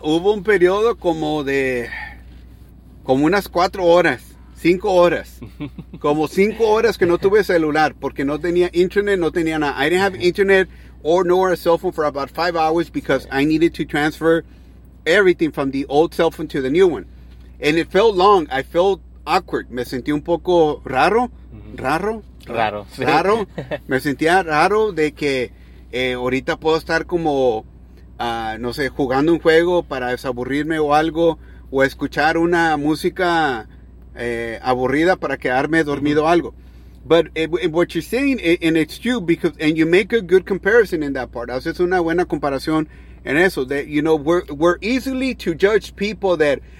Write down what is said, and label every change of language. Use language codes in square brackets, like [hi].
[es] Hubo un periodo como unas 4 horas, 5 horas, como 5 horas que no tuve celular, porque no tenía internet, no tenía nada. [en] I didn't have internet or nor a cell phone for about 5 hours because I needed to transfer everything from the old cell phone to the new one. And it felt long. I felt awkward. [es] Me sentí un poco raro. Raro. Raro. Raro. Me sentía raro de que ahorita puedo estar como, no sé, jugando un juego para desaburrirme o algo. O escuchar una música aburrida para quedarme dormido o algo. [en] But what you're saying, and it's true, because, and you make a good comparison in that part. [es] Haces una buena comparación en eso. [en] That, you know, we're easily to judge people that...